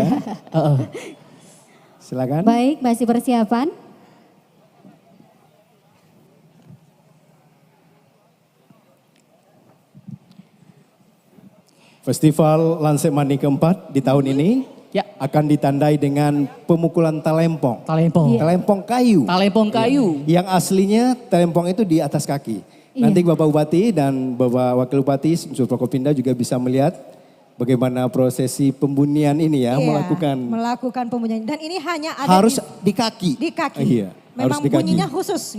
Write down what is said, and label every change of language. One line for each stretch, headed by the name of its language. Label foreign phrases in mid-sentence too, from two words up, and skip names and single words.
Indonesian: Ya. Silakan. Baik, masih persiapan. Festival Lansek Mani keempat di tahun ini Ya. akan ditandai dengan pemukulan talempong. Talempong. Talempong kayu. Talempong kayu. Yang aslinya talempong itu di atas kaki. Nanti Bapak Bupati dan Bapak Wakil Bupati unsur Prokopimda juga bisa melihat bagaimana prosesi pembunyian ini ya, Iya, melakukan melakukan pembunyian. Dan ini hanya ada harus di di kaki. kaki. Iya, Memang harus di kaki. bunyinya khusus. Gitu,